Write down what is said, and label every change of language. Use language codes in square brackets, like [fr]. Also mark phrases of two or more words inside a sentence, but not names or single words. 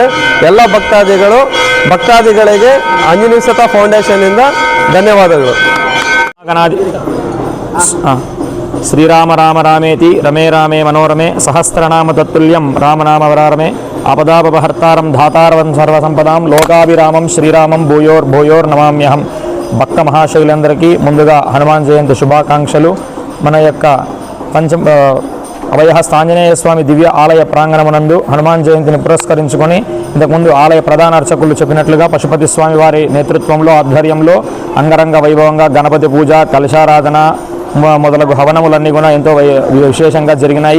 [kn] ಎಲ್ಲ ಭಕ್ತಾದಿಗಳಿಗೆ ಆಂಜನೇಯ ಸುತ ಫೌಂಡೇಶನ್ನಿಂದ ಧನ್ಯವಾದಗಳು. [sa] ಶ್ರೀರಾಮ ರಾಮ ರಾಮೇತಿ ರಮೇ ರಾಮೇ ಮನೋರಮೆ ಸಹಸ್ರನಾಮ ತತ್ತುಲ್ಯಂ ರಾಮನಾಮ ವರಾರಮೆ ಆಪದಾಪಹರ್ತಾರಂ ಧಾತಾರವಂ సర్వసంపదాం లోకాభిరామం శ్రీరామం భూయోర్ నమామ్యహం. [te] భక్త మహాశైలందరికీ ముందుగా హనుమాన్ జయంతి శుభాకాంక్షలు. మన యొక్క అభయహస్త ఆంజనేయ స్వామి దివ్య ఆలయ ప్రాంగణమునందు హనుమాన్ జయంతిని పురస్కరించుకొని ఇంతకుముందు ఆలయ ప్రధాన అర్చకులు చెప్పినట్లుగా పశుపతి స్వామి వారి నేతృత్వంలో, ఆధ్వర్యంలో అంగరంగ వైభవంగా గణపతి పూజ, కలశారాధన మొదలగు హవనములన్నీ కూడా ఎంతో విశేషంగా జరిగినాయి.